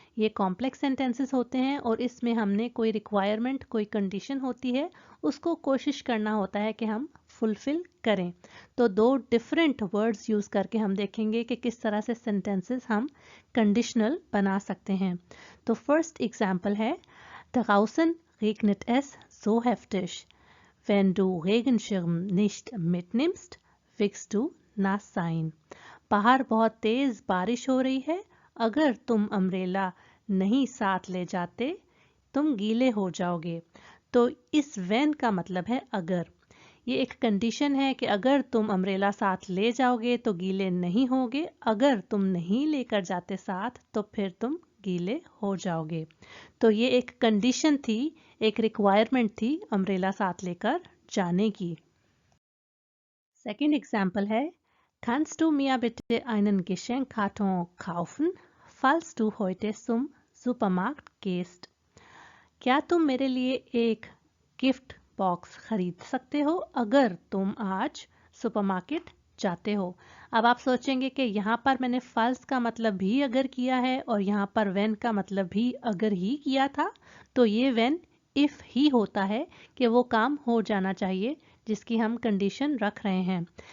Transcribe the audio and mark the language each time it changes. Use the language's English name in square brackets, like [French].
[Hindi] ये complex sentences होते हैं और इसमें हमने कोई रिक्वायरमेंट, कोई कंडीशन होती है, उसको कोशिश करना होता है कि हम फुलफिल करें। तो 2 डिफरेंट वर्ड्स यूज़ करके हम देखेंगे कि किस तरह से सेंटेंसेस हम कंडीशनल बना सकते हैं। तो फर्स्ट एग्जाम्पल है, [German] draußen regnet es so heftig। Wenn du Regenschirm nicht mitnimmst, wirst du nass sein। [Hindi] बाहर बहुत तेज बारिश हो रही है, अगर तुम अम्ब्रेला नहीं साथ ले जाते तुम गीले हो जाओगे। तो इस वैन का मतलब है अगर। ये एक कंडीशन है कि अगर तुम अम्ब्रेला साथ ले जाओगे तो गीले नहीं होगे, अगर तुम नहीं लेकर जाते साथ तो फिर तुम गीले हो जाओगे। तो ये एक कंडीशन थी, एक रिक्वायरमेंट थी अम्ब्रेला साथ लेकर जाने की। सेकंड एग्जाम्पल है, [German] Kannst du mir bitte einen Geschenkkarton kaufen, falls du heute zum Supermarkt gehst? [Hindi] क्या तुम मेरे लिए एक गिफ्ट बॉक्स खरीद सकते हो अगर तुम आज सुपरमार्केट जाते हो। अब आप सोचेंगे कि यहाँ पर मैंने false का मतलब भी अगर किया है और यहाँ पर when का मतलब भी अगर ही किया था, तो ये when if ही होता है कि वो काम हो जाना चाहिए जिसकी हम कंडीशन रख रहे हैं।